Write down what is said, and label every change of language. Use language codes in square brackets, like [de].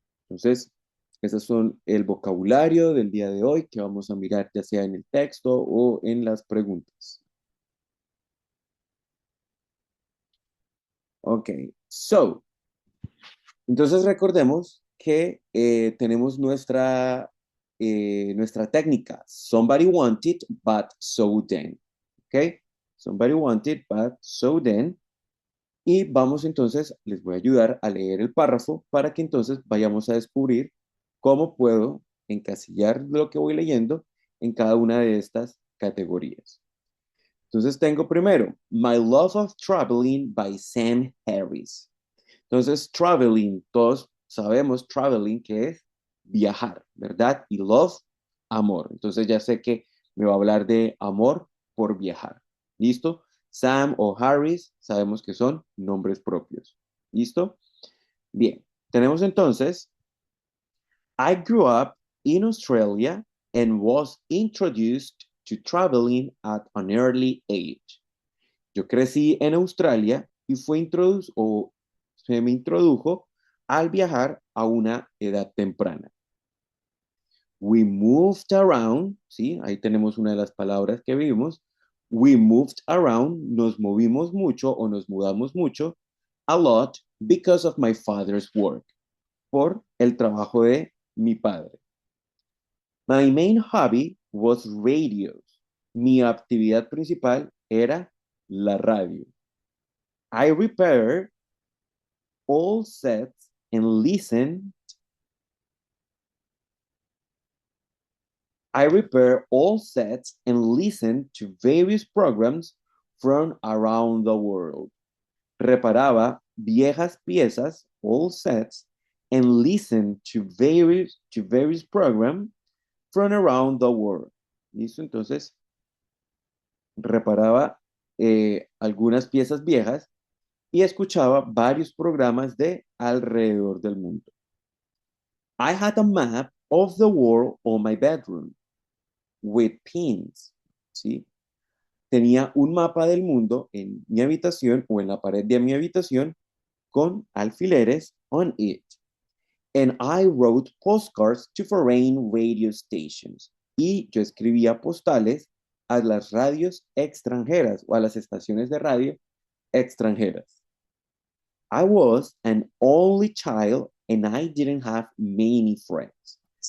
[es] Entonces, esos son el vocabulario del día de hoy que vamos a mirar ya sea en el texto o en las preguntas. Ok, so, entonces recordemos que tenemos nuestra técnica. [en] Somebody wanted, but so then. ¿Ok? Somebody wanted, but so then. [es] Y vamos entonces, les voy a ayudar a leer el párrafo para que entonces vayamos a descubrir cómo puedo encasillar lo que voy leyendo en cada una de estas categorías. Entonces tengo primero, My Love of Traveling by Sam Harris. Entonces, traveling, todos sabemos traveling que es viajar, ¿verdad? Y love, amor. Entonces ya sé que me va a hablar de amor por viajar. ¿Listo? Sam o Harris, sabemos que son nombres propios. ¿Listo? Bien. Tenemos entonces, [en] I grew up in Australia and was introduced to traveling at an early age. [es] Yo crecí en Australia y se me introdujo al viajar a una edad temprana. [en] We moved around, [es] ¿sí? Ahí tenemos una de las palabras que vimos. [en] We moved around, [es] nos movimos mucho o nos mudamos mucho, [en] a lot because of my father's work, [es] por el trabajo de mi padre. [en] My main hobby was radio. [es] Mi actividad principal era la radio. [en] I repair all sets and listen. I repair all sets and listen to various programs from around the world. [es] Reparaba viejas piezas, [en] all sets, and listen to various programs from around the world. [es] ¿Listo? Entonces, reparaba algunas piezas viejas y escuchaba varios programas de alrededor del mundo. [en] I had a map of the world on my bedroom with pins, ¿sí? [es] Tenía un mapa del mundo en mi habitación o en la pared de mi habitación con alfileres [en] on it. And I wrote postcards to foreign radio stations. [es] Y yo escribía postales a las radios extranjeras o a las estaciones de radio extranjeras. [en] I was an only child and I didn't have many friends.